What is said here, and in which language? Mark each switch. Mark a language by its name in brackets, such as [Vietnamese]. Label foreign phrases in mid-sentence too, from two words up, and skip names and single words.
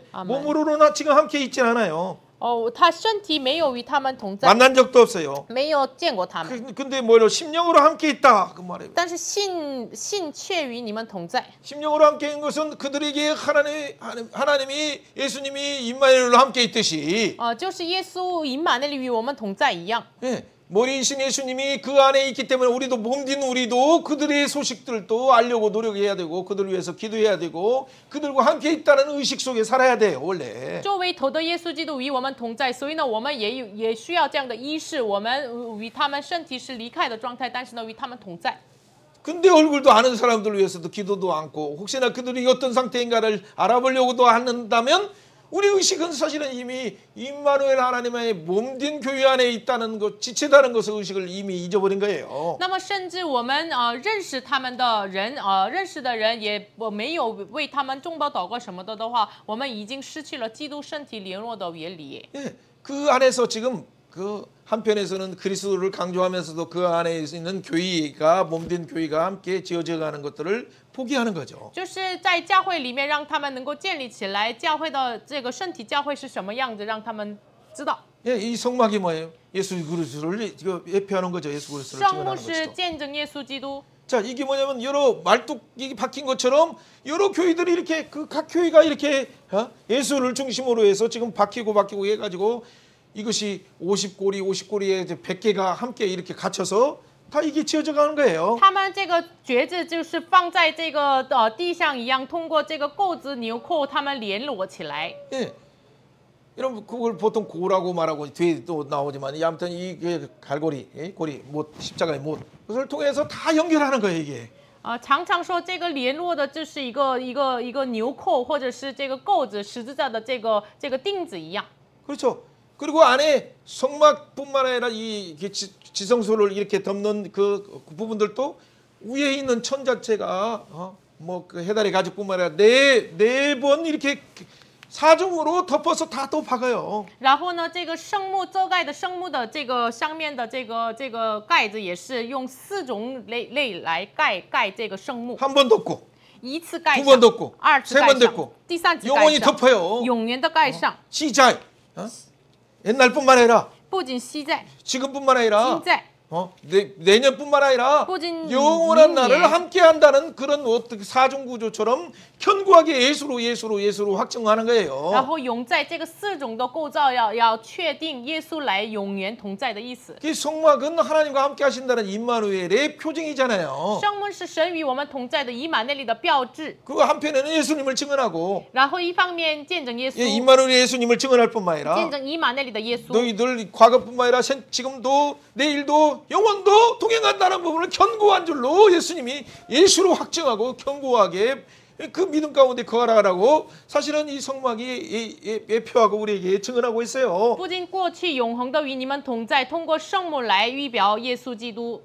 [Chinese] 阿门。 [Korean] 몸으로는 지금 함께 있진 않아요. [Chinese] 他身体没有与他们同在， [Korean] 만난 적도 없어요. [Chinese] 没有见过他们， [Korean] 근데 뭐로 심령으로 함께 있다 그 말이에요. [Chinese] 但是信却与你们同在。 [Korean] 심령으로 함께 있는 것은 그들에게 하나님이 예수님이 임마누엘로 함께 있듯이 [Chinese] 就是耶稣以马内利与我们同在一样。 [Korean] 예, 머리이신 예수님이 그 안에 있기 때문에 우리도 몸된 우리도 그들의 소식들도 알려고 노력해야 되고 그들을 위해서 기도해야 되고 그들과 함께 있다는 의식 속에 살아야 돼요 원래. [Chinese] 作为头的耶稣基督与我们同在，所以呢，我们也需要这样的意识，我们与他们身体是离开的状态，但是呢，与他们同在。 [Korean] 근데 얼굴도 아는 사람들을 위해서도 기도도 않고 혹시나 그들이 어떤 상태인가를 알아보려고도 한다면 우리 의식은 사실은 이미 임마누엘 하나님의 몸된 교회 안에 있다는 것, 지체다는 것을 의식을 이미 잊어버린 거예요. [Chinese] 那么，甚至我们认识他们的人，认识的人也没有为他们中保祷告什么的话，我们已经失去了基督身体联络的原理。 [Korean] 예, 그 안에서 지금 그 한편에서는 그리스도를 강조하면서도 그 안에 있는 교회가 몸된 교회가 함께 지어져가는 것들을 포기하는 거죠. [Chinese] 就是在教会里面，让他们能够建立起来教会的这个身体教会是什么样子，让他们知道。 [Korean] 예, 이 성막이 뭐예요? 예수 그리스도를 예표하는 거죠. 예수 그리스도를 [Chinese] 圣幕 [Korean] 증언하는 [Chinese] 是 [Korean] 것이죠. [Chinese] 见证耶稣基督。 [Korean] 자, 이게 뭐냐면 여러 말뚝이 박힌 것처럼 여러 교회들이 이렇게 각 교회가 이렇게 예수를 중심으로 해서 지금 박히고 해가지고 이것이 50고리에 이제 100개가 함께 이렇게 갇혀서 다 이게 지어져 가는 거예요. [Chinese] 他们这个橛子就是放在这个地上一样，通过这个钩子、纽扣，他们联络起来。 [Korean] 예. 여러분 그걸 보통 고라고 말하고 뒤에 또 나오지만 아무튼 이 갈고리, 고리, 못 십자가의 못 그것을 통해서 다 연결하는 거예요 이게. [Chinese] 常常说这个联络的就是一个纽扣，或者是这个钩子、十字架的这个钉子一样。 [Korean] 그렇죠. 그리고 안에 성막뿐만 아니라 이 지성소를 이렇게 덮는 그 부분들도 위에 있는 천 자체가 그 해달의 가죽뿐만 아니라 네 번 이렇게 사중으로 덮어서 다 또 박아요. [Chinese] 然后呢，这个圣幕遮盖的圣幕的这个上面的这个盖子也是用4种类来盖这个圣幕。 [Korean] 한 번 덮고 [Chinese] 一次盖 [Korean] 두 번 [Chinese] 上， [Korean] 덮고 [Chinese] 2次 [Korean] 세 [Chinese] 盖 [Korean] 번 [Chinese] 上 [Korean] 덮고 ， [Chinese] 第3次盖 [Korean] 영원히 [Chinese] 上， [Korean] 덮어요. [Chinese] 永远的盖上。 [Korean] 시작. 옛날뿐만 아니라 [Chinese] 不仅昔在， [Korean] 지금뿐만 아니라 [Chinese] 今在， [Korean] 내년뿐만 아니라 꾸준 영원한 미래. 날을 함께한다는 그런 어떻게 사중 구조처럼 견고하게 예수로 확증하는 [Chinese] 然 [Korean] 거예요. [Chinese] 后永在这个4种的构造要确定耶稣来永远同在的意思。 [Korean] 이 성막은 하나님과 함께하신다는 임마누엘의 표징이잖아요. [Chinese] 圣幕是神与我们同在的以马内利的标志， [Korean] 그 한편에는 예수님을 증언하고 [Chinese] 然后一方面见证耶稣， [Korean] 임마누엘 예수님을 증언할 뿐만 [Chinese] 见 [Korean] 아니라 [Chinese] 证以马内利的耶稣。 [Korean] 너희들 과거뿐만 아니라 지금도 내일도 영원도 동행한다는 부분을 견고한 줄로 예수님이 예수로 확증하고 견고하게 그 믿음 가운데 거하라고 사실은 이 성막이 예표하고 우리에게 증언하고 있어요. [Chinese] 不仅过去永恒的与你们同在，通过圣幕来预表耶稣基督。